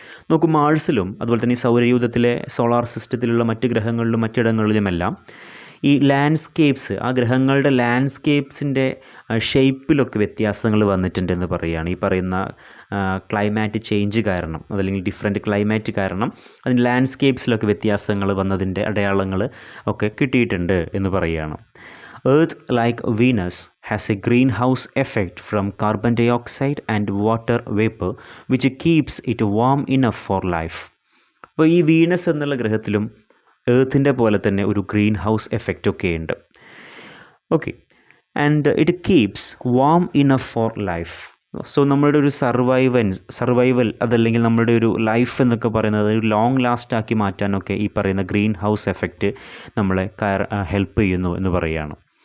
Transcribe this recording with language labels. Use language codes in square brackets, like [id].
[ml] നോക്കൂ, മാർസിലും അതുപോലെ തന്നെ ഈ സൗരയൂഥത്തിലെ സോളാർ സിസ്റ്റത്തിലുള്ള മറ്റ് ഗ്രഹങ്ങളിലും മറ്റിടങ്ങളിലുമെല്ലാം ഈ ലാൻഡ്സ്കേപ്സ്, ആ ഗ്രഹങ്ങളുടെ ലാൻഡ്സ്കേപ്സിൻ്റെ ഷേപ്പിലൊക്കെ വ്യത്യാസങ്ങൾ വന്നിട്ടുണ്ടെന്ന് പറയുകയാണ്. ഈ പറയുന്ന ക്ലൈമാറ്റ് ചേഞ്ച് കാരണം, അതല്ലെങ്കിൽ ഡിഫറെൻറ്റ് ക്ലൈമാറ്റ് കാരണം അതിന് ലാൻഡ്സ്കേപ്സിലൊക്കെ വ്യത്യാസങ്ങൾ വന്നതിൻ്റെ അടയാളങ്ങൾ ഒക്കെ കിട്ടിയിട്ടുണ്ട് എന്ന് പറയുകയാണ്. [en] Earth, like Venus, has a greenhouse effect from carbon dioxide and water vapor, which keeps it warm enough for life. [ml] അപ്പോൾ ഈ വീനസ് എന്നുള്ള ഗ്രഹത്തിലും എർത്തിൻ്റെ പോലെ തന്നെ ഒരു ഗ്രീൻ ഹൗസ് എഫക്റ്റ് ഒക്കെ ഉണ്ട്. [en] Okay, and it keeps warm enough for life. [ml] So നമ്മളുടെ ഒരു സർവൈവൽ അതല്ലെങ്കിൽ നമ്മളുടെ ഒരു ലൈഫ് എന്നൊക്കെ പറയുന്നത് ഒരു ലോങ് ലാസ്റ്റ് ആക്കി മാറ്റാനൊക്കെ ഈ പറയുന്ന ഗ്രീൻ ഹൗസ് എഫക്റ്റ് നമ്മളെ ഹെൽപ്പ് ചെയ്യുന്നു എന്ന് പറയുകയാണ്.